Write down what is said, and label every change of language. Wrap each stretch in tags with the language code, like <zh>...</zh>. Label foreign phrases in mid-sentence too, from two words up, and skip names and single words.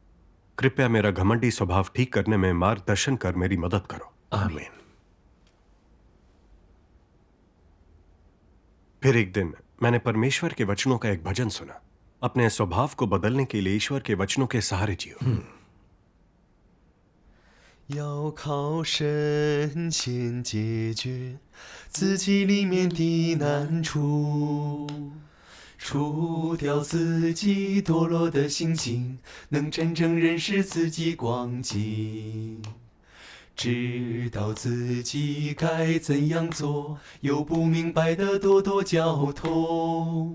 <hi>कृपया मेरा घमंडी स्वभाव ठीक करने में मार्गदर्शन कर मेरी मदद करो। आमीन। फिर एक दिन मैंने परमेश्वर के वचनों का एक भजन सुना। अपने स्वभाव को बदलने के लिए ईश्वर के वचनों के सहारे जियो।</hi> <zh>要靠神先解决自己里面的难处，除掉自己堕落的心境，能真正认识自己光景，知道自己该怎样做，有不明白的多多交通。</zh>